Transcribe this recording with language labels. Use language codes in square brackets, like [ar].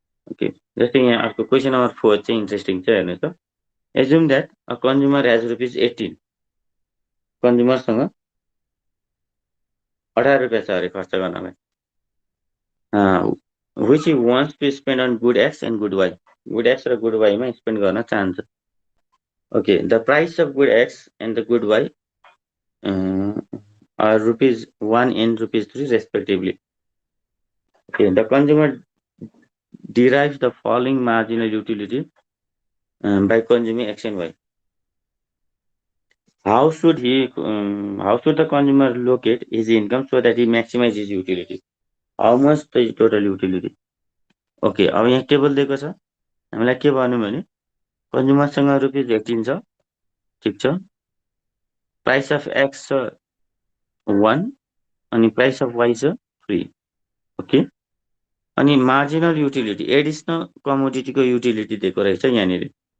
[ne] Okay, जस्तै यहाँ अर्को क्वेसन नम्बर 4 चाहिँ इन्ट्रेस्टिङ छ, हेर्नुहोस् त। [en] assume that a consumer has rupees 18, कन्ज्युमरसँग [ne] 18 रुपियाँ छ अरे खर्च गर्नलाई। [en] which he wants to spend on good X and good Y. [ne] Good X र good Y मा स्पेन्ड गर्न चाहन्छ। [en] Okay, the price of good X and the good Y are rupees 1 and rupees 3 respectively. Okay, the consumer derives the following marginal utility by consuming X and Y. How should the consumer locate his income so that he maximizes his utility? How much the total utility? [ne] Okay, अब यहाँ table दिएको छ, हामीलाई के भन्नु भने कन्ज्युमरसँग rupees 18 छ, ठिक छ, प्राइस अफ एक्स छ 1 अनि प्राइस अफ वाई छ 3। ओके, अनि मार्जिनल युटिलिटी एडिसनल कमोडिटीको युटिलिटी दिएको रहेछ यहाँनिर।